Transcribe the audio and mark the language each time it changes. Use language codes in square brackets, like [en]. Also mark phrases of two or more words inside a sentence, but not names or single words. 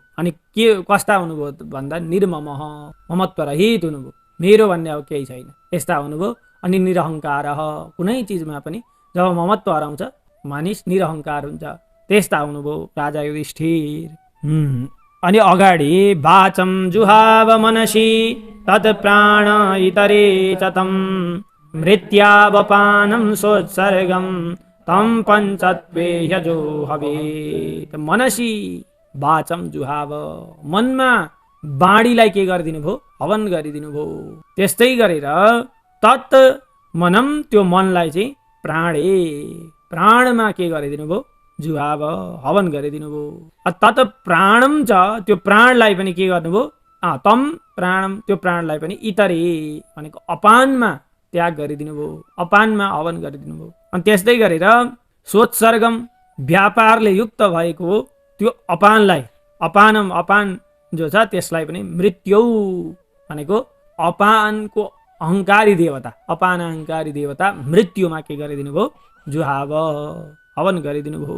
[ne] अनि के कस्ता हुनुभयो भन्दा निर्मम, ममत्व रहित हुनुभयो, मेरो भन्ने अब केही छैन, यस्ता हुनुभयो। अनि निरहङ्कार, कुनै चिजमा पनि जब ममत्व हराउँछ मानिस निरहङ्कार हुन्छ, त्यस्ता हुनुभयो राजा युधिष्ठिर। [sa] अनि अगाडि वाचं जुहाव मनसि तत् प्राण इतरे च तं मृत्यावपानं सोत्सर्गं तं पञ्चत्वे यजो हवेत्। मनसि वाचं जुहाव, [ne] मनमा बाणीलाई के गरिदिनु भयो, हवन गरिदिनु भयो। त्यस्तै गरेर [sa] तत् मनम, [ne] त्यो मनलाई चाहिँ प्राणमा के गरिदिनु भयो, जुहाव, हवन गरिदिनु भयो। [sa] तत् प्राणम च, [ne] त्यो प्राणलाई पनि के गर्नुभयो, [sa] तम प्राणम, [ne] त्यो प्राणलाई पनि इतरे भनेको अपानमा त्याग गरिदिनु भयो, अपानमा हवन गरिदिनु भयो। अनि त्यस्तै गरेर सोत्सर्गम, व्यापारले युक्त भएको त्यो अपानलाई, अपान जो छ त्यसलाई पनि मृत्यु भनेको अपानको अहङ्कारी देवता, अपान अहङ्कारी देवता मृत्युमा के गरिदिनु भयो, जुहाव, हवन गरिदिनु भयो।